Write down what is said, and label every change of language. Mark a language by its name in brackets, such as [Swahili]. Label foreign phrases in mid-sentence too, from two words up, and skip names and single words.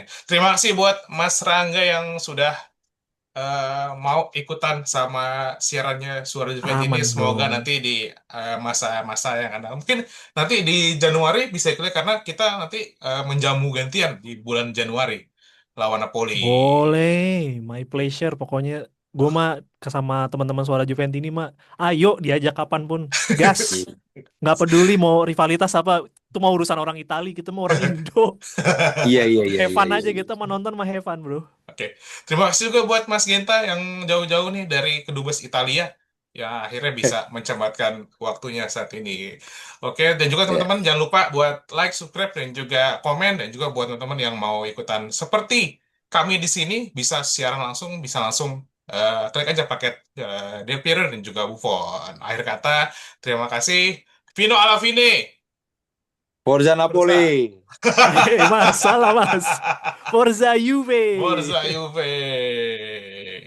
[Indonesian] Terima kasih buat Mas Rangga yang sudah mau ikutan sama siarannya Suara Juventus ini. Aman Semoga dong. nanti di masa-masa yang ada, mungkin nanti di Januari bisa ikut karena kita nanti menjamu gantian di bulan Januari lawan Napoli. Boleh, [English] my pleasure. [Indonesian] Pokoknya gue mah sama teman-teman Suara Juventus ini mah, ayo diajak kapanpun, gas. Nggak peduli mau rivalitas apa, itu mau urusan orang Itali, kita mau orang Indo. Iya, iya, iya, iya, Evan iya, aja iya. kita mau nonton mah Evan bro. Oke, terima kasih juga buat Mas Genta yang jauh-jauh nih dari kedubes Italia yang akhirnya bisa mencermatkan waktunya saat ini. Oke, dan juga Ya. teman-teman jangan lupa buat like, subscribe, dan juga komen, dan juga buat teman-teman yang mau ikutan seperti kami di sini bisa siaran langsung, bisa langsung klik aja paket Del Piero dan juga Buffon. Akhir kata, terima kasih. [Italian] Vino alla fine. Forza Forza. Napoli. [Indonesian] Mas, salah mas. [Italian] Forza Juve. Forza Juve.